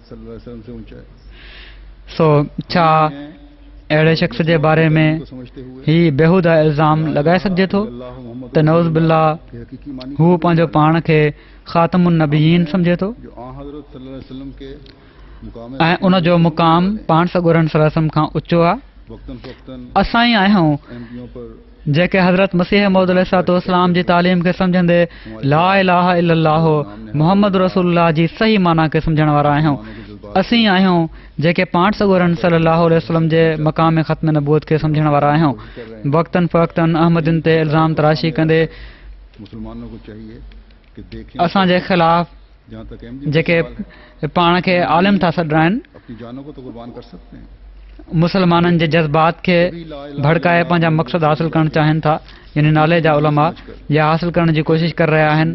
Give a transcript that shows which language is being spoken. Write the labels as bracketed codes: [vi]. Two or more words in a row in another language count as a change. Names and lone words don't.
[sd] सो छा अहिड़े शख़्स जे बारे में हीउ बेहूदा इल्ज़ाम लॻाए सघिजे थो त [ar] نعوذ بالله [sd] हू पंहिंजो पाण खे [ar] خاتم النبيين [sd] सम्झे थो ऐं उन जो मुक़ाम पाण सॻोरनि [ar] صلى الله عليه وسلم [sd] खां ऊचो आहे। असां ई आहियूं जेके हज़रत मसीह मौद अलैहिस्सलाम जी तालीम खे सम्झंदे [ar] لا إله إلا الله محمد رسول الله [sd] जी सही माना खे सम्झण वारा आहियूं। असीं आहियूं जेके पाण सॻोरन [ar] صلى الله عليه وسلم [sd] जे मक़ाम ख़त्म नबूवत खे सम्झण वारा आहियूं। वक़्तन फ़वक़्तन अहमदिन ते इल्ज़ाम तराशी कंदे असांजे ख़िलाफ़ जेके पाण खे आलिम था सॾाइनि, मुसलमाननि जे जज़्बात खे भड़काए पंहिंजा मक़सद हासिल करणु चाहिनि था, यानी नाले जा उलमा या हासिल करण जी कोशिशि करे रहिया आहिनि।